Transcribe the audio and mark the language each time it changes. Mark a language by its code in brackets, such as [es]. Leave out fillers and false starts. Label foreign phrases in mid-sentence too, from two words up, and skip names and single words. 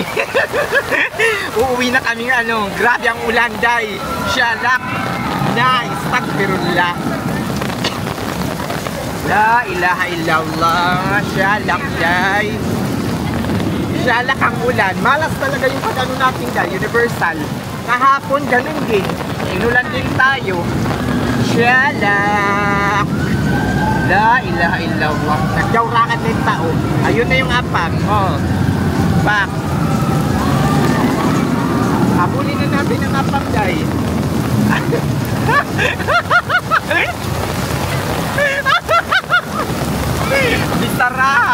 [tl] Uuwi na kami ano, grabe ang ulan, day. Shalak! Nice! Tagpirula! [ar] لا إله إلا الله! [tl] Shalak, day! Shalak ang ulan. Malas talaga yung pag-ano natin, day. Universal. Kahapon, ganun din. Inulan din tayo. [ar] Shalak! لا إله إلا الله. [tl] Nagjawrakan din tao. Ayun na yung apang. Oh. Back. Habulin na natin ang apang, day. Bisara.